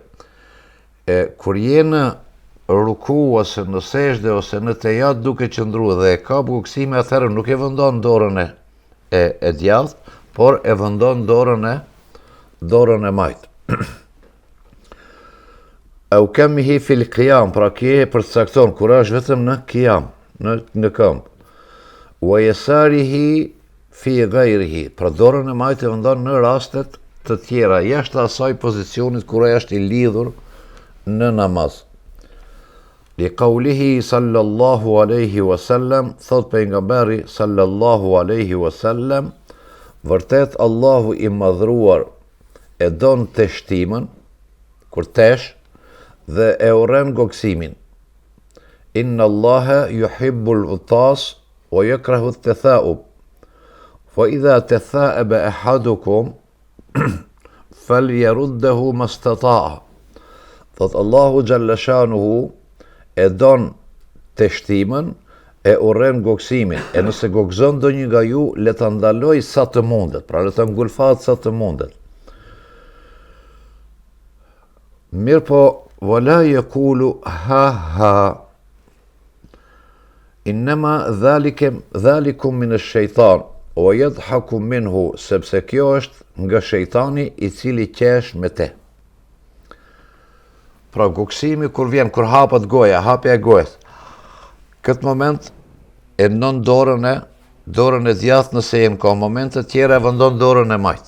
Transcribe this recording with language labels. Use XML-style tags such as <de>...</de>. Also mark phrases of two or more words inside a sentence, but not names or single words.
<sq>Kur je në ruku ose në sejdë ose në tejat duke qëndruar dhe e ka goksimin, atëherë nuk e vendon dorën e djathtë, por e vendon dorën e majtë.</sq> <ar>أو كمه في القيام,</ar> <sq>pra kje e përcakton, kur është vetëm në qiyam, në këmbë.</sq> <ar>ويساره في غيره,</ar> <sq>pra dorën e majtë e vendon në rastet të tjera, jashtë asaj pozicionit kur ai është i lidhur në namaz.</sq> <ar>لقوله صلى الله عليه وسلم,</ar> <sq>thot pejgamberi</sq> <ar>صلى الله عليه وسلم,</ar> <sq>vërtet Allahu i madhruar e don teshtimën, kur tesh, dhe e urren goksimin.</sq> <ar>إن الله يحب العطاس ويكره التثاؤب. فإذا تثاءب أحدكم فليرده ما استطاع.</ar> <sq>Thot Allahu</sq> <ar>جل شأنه</ar> <sq>e don teshtimën, e urren goksimin, e nëse gokzon ndonjë nga ju, le ta ndaloj sa të mundet, pra le ta ngulfat sa të mundet. Mirë po,</sq> <ar>ولا يقل ها ها إنما ذلكم من الشيطان ويضحك منه,</ar> <sq>sepse kjo është nga shejtani i cili qesh me te. Pra goksimi kur vjen, kur hapet goja, hapja e gojës, këtë moment e nën dorën e djathtë nëse jem ka, momente tjera e vendon dorën e majtë.</sq>